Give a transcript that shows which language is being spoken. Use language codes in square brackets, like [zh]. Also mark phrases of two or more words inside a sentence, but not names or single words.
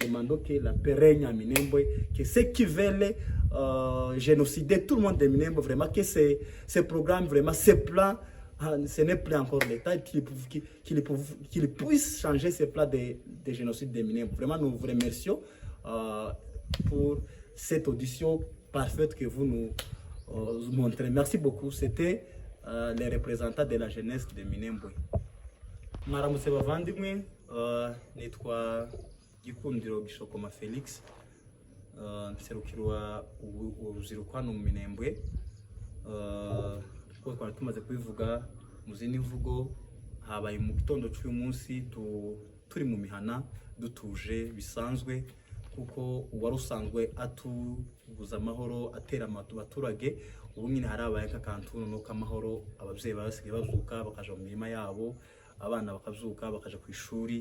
[fr] Nous demandons que la paix règne à Minembwe, que ceux qui veulent génocider tout le monde de Minembwe, vraiment que ces programmes, vraiment ces plans, ce n'est plus encore l'État qui puisse changer ces plans de génocide de Minembwe. Vraiment, nous vous remercions pour cette audition parfaite que vous nous montrez. Merci beaucoup. C'était les représentants de la jeunesse de Minembwe. [rw] Mwaramutse bavandimwe, nitwa Gikundiro Gishokoma Felix, nserukirwa urubyiruko hano mu Minembwe. Kuko twari tumaze kubivuga mu zindi mvugo, habaye mu gitondo cy'uyu munsi turi mu mihana dutuje bisanzwe, kuko uwari usanzwe atubuza amahoro atera abaturage, ubu nyine harabaye akakantuno no kamahoro, ababyeyi basigaye bazuka bakaja mu mirima yabo, abana bakazuka bakaja ku ishuri.